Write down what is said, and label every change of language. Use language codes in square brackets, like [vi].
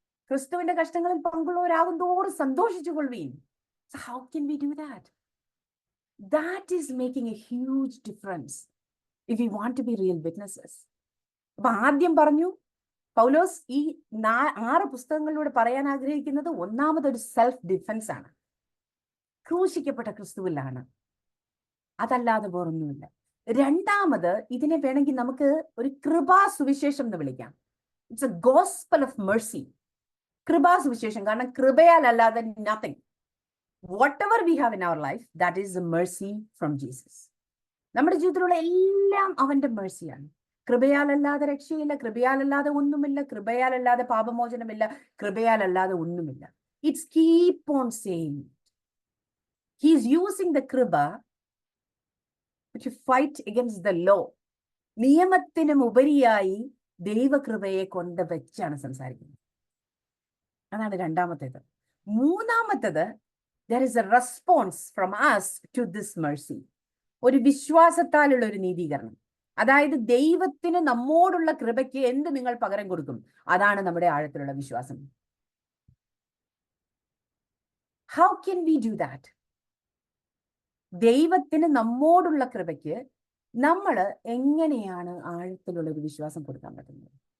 [ml] ക്രിസ്തുവിന്റെ കഷ്ടങ്ങളിൽ പങ്കുള്ളവരാകും തോറും സന്തോഷിച്ചു കൊള്ളുവീൻ. [en] So how can we do that? That is making a huge difference if we want to be real witnesses. [ml] അപ്പൊ ആദ്യം പറഞ്ഞു പൗലോസ് ഈ 6 പുസ്തകങ്ങളിലൂടെ പറയാൻ ആഗ്രഹിക്കുന്നത് ഒന്നാമതൊരു സെൽഫ് ഡിഫൻസ് ആണ്, ക്രൂശിക്കപ്പെട്ട ക്രിസ്തുവിലാണ്, അതല്ലാതെ വേറൊന്നുമില്ല. രണ്ടാമത് ഇതിനെ വേണമെങ്കിൽ നമുക്ക് ഒരു കൃപാ സുവിശേഷം എന്ന് വിളിക്കാം. [en] It's a gospel of mercy. [ml] കൃപാ സുവിശേഷം, കാരണം കൃപയാൽ അല്ലാതെ nothing. [en] Whatever we have in our life, that is a mercy from Jesus. [ml] നമ്മുടെ ജീവിതത്തിലുള്ള എല്ലാം അവന്റെ മേഴ്സിയാണ്. കൃപയാലല്ലാതെ രക്ഷയില്ല, കൃപയാലല്ലാതെ ഒന്നുമില്ല, കൃപയാലല്ലാതെ പാപമോചനമില്ല, കൃപയാലല്ലാതെ ഒന്നുമില്ല. [en] It's keep on saying. He is using the കൃപ to fight against the law. [ml] നിയമത്തിനും ഉപരിയായി ദൈവകൃപയെ കൊണ്ട് വെച്ചാണ് സംസാരിക്കുന്നത്. അതാണ് രണ്ടാമത്തേത്. [en] മൂന്നാമത്തേത്, there is a response from us to this mercy. [ml] ഒരു വിശ്വാസത്താലുള്ള ഒരു നീതീകരണം. അതായത് ദൈവത്തിന് നമ്മോടുള്ള കൃപയ്ക്ക് എന്ത് നിങ്ങൾ പകരം കൊടുക്കും, അതാണ് നമ്മുടെ ആഴത്തിലുള്ള വിശ്വാസം. [en] How can we do that? [ml] ദൈവത്തിന് നമ്മോടുള്ള കൃപയ്ക്ക് നമ്മൾ എങ്ങനെയാണ് ആഴത്തിലുള്ള ഒരു വിശ്വാസം കൊടുക്കാൻ പറ്റുന്നത്?